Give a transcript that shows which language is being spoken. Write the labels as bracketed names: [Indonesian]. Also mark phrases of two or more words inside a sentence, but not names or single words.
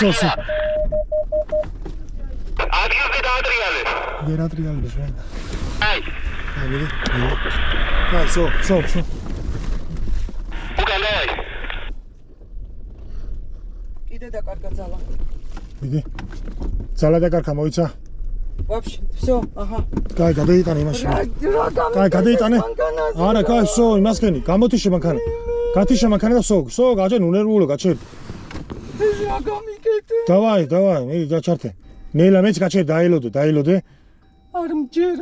[Georgian] ადგილზე დაატრიალე. გერატრიალებს რა. აი. მიდი. აი, всё. უკან დაი. კიდე დაკარგა ძალა. მიდი. ძალა დაკარგა მოიცა. [Russian] Вообще, всё, ага. [Georgian] კაი, გადაიტანე იმაში. კაი, გადაიტანე. არა, კაი, всё, იმას ხენი. გამოთიშე მანქანა. გათიშე მანქანა და всё, გაჭერ ნერვულო, გაჭერ. რა გამიკეთე? დავაი, მე გაჩართე. ნელა მეც გაჭერ, დაილოდე. არ მჯერა.